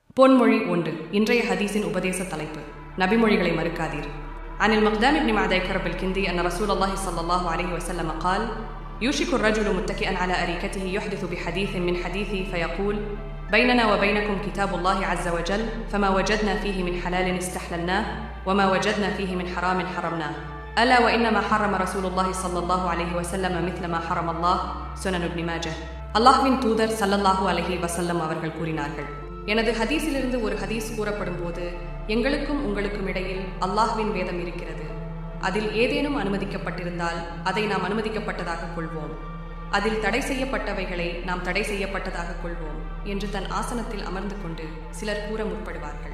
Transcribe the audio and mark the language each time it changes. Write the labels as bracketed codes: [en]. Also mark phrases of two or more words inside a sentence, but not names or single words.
[ta] பொன்மொழி 1. இன்றைய ஹதீஸின் உபதேச தலைப்பு நபிமொழிகளை மறுக்காதீர். [ar] عن المقدام بن معدي كرب الكندي أن رسول الله صلى الله عليه وسلم قال: يوشك الرجل متكئا على أريكته يحدث بحديث من حديثي فيقول: بيننا وبينكم كتاب الله عز وجل، فما وجدنا فيه من حلال استحللناه وما وجدنا فيه من حرام حرمناه، ألا وإنما حرم رسول الله صلى الله عليه وسلم مثل ما حرم الله. [ta] சுனன் இப்னு மாஜா. அல்லாஹ்வின் தூதர் ஸல்லல்லாஹு அலைஹி வஸல்லம் அவர்கள் கூறினார்கள்: எனது ஹதீஸிலிருந்து ஒரு ஹதீஸ் கூறப்படும் போது எங்களுக்கும் உங்களுக்கும் இடையில் அல்லாஹ்வின் வேதம் இருக்கிறது. அதில் ஏதேனும் அனுமதிக்கப்பட்டிருந்தால் அதை நாம் அனுமதிக்கப்பட்டதாக கொள்வோம், அதில் தடை செய்யப்பட்டவைகளை நாம் தடை செய்யப்பட்டதாக கொள்வோம் என்று தன் ஆசனத்தில் அமர்ந்து கொண்டு சிலர் கூற முற்படுவார்கள்.